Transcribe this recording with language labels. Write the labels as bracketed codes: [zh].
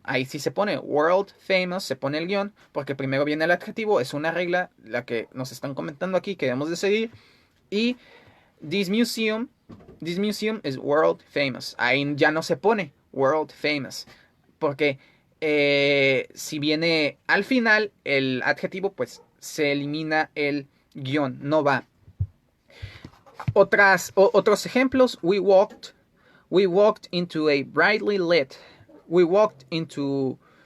[es] Ahí sí se pone world famous, se pone el guión, porque primero viene el adjetivo. Es una regla la que nos están comentando aquí que debemos de seguir. [en] Y this museum is world famous. [es] Ahí ya no se pone world famous, porque si viene al final el adjetivo, pues se elimina el guión, no va. Otros ejemplos. [en] We walked into a brightly lit room.